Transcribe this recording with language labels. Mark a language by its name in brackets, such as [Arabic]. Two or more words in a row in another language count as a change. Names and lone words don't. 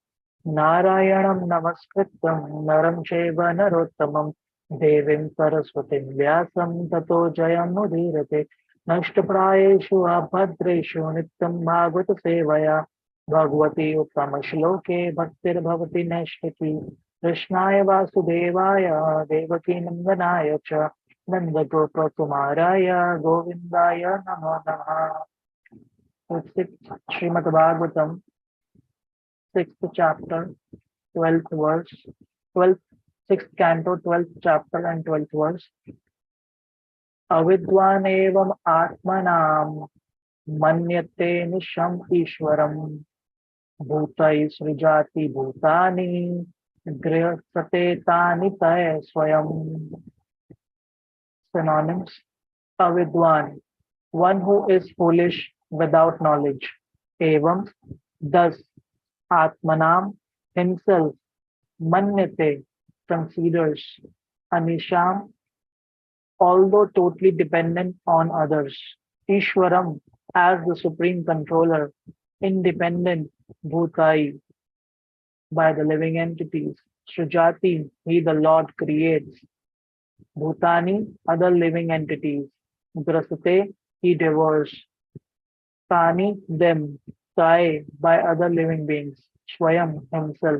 [Sanskrit] Narayanam Namaskritam Naram Chaiva Narottamam Devim Saraswatim Vyasam Tato Jayam Mudhirate Nashtaprayeshu Abhadreshu Nityam Bhagavata Sevaya Bhagavati Uttama Shloke Bhaktir Bhavati Nashtaki Krishnaya Vasudevaya Devaki Nandanaya Cha Nanda Gopa Kumaraya Govindaya Namo Namaha. [English] Srimad Bhagavatam, 6th chapter, 12th verse, 12th, 6th canto, 12th chapter and 12th verse. [Sanskrit] Avidwan evam atmanam manyate nisham ishwaram bhutai srijati bhutani grihasate tani tay swayam. [English] Synonyms: avidwan, one who is foolish without knowledge. Evam, thus, atmanam, himself, manyate, considers, anisham, although totally dependent on others, Ishwaram, as the supreme controller, independent, bhutai, by the living entities, Srijati, he the Lord creates, bhutani, other living entities, grasate, he devours, tani, them, sai, by other living beings, Swayam, himself.